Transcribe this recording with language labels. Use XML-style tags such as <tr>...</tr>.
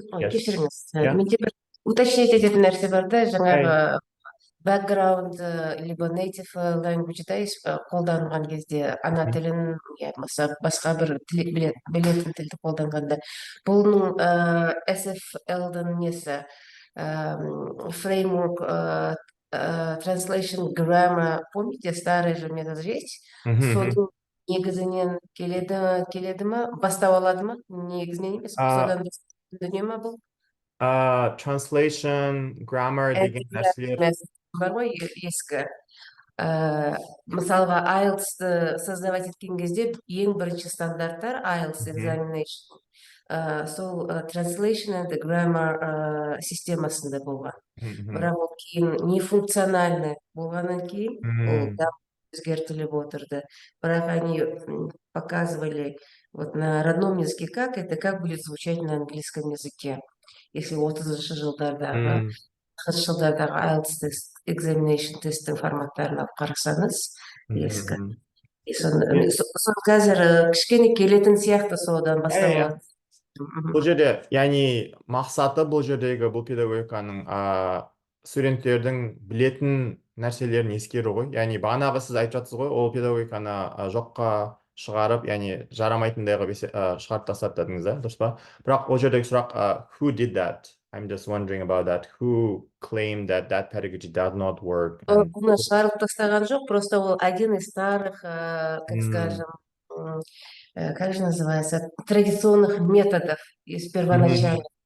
<kk>Кешіріңіз, менде бір уточнить ететін нәрсе бар да, жаңағы background либо native language-да қолданған кезде ана тілін, басқа бір білетін тілді қолданғанда, бұның SFL-дің несі, framework, translation, grammar,</kk> <ru>помните, старый же метод есть,</ru> <kk>соның негізінен келеді ма, бастау алады ма, негізінен емес, содан дүние ма бұл? Translation, grammar деген нәрселер. бар ғой ескі. Мысалға IELTS-ты создавать еткен кезде ең бірінші стандарттар IELTS examination. Сол translation and grammar системасында болған. Бірақ ол кейін нефункциональный болғаннан кейін ол өзгертіліп отырды.</kk> <ru>Бірақ они показывали вот на родном языке как будет звучать на английском языке.</ru> <kk>Если 30-шы жылдардағы IELTS тест, examination тесттің форматтарын алып қарасаңыз, ескі. Соны қазір кішкене келетін сияқты содан бастап алады. Бұл жерде, яғни мақсаты бұл жердегі бұл педагогиканың студенттердің білетін нәрселерін ескеру ғой. Яғни бағанағы сіз айтып жатсыз ғой, ол педагогиканы жоққа шығарып, яғни жарамайтындайға шығарып тастады дедіңіз, дұрыс па? Бірақ ол жердегі сұрақ,</kk> <en>who did that? I'm just wondering about that. Who claimed that pedagogy does not work?</en> <kk>Оны шығарып тастаған жоқ,</kk> <ru>просто ол один из старых, как скажем, как же называется, традиционных методов из первоначальных.</ru>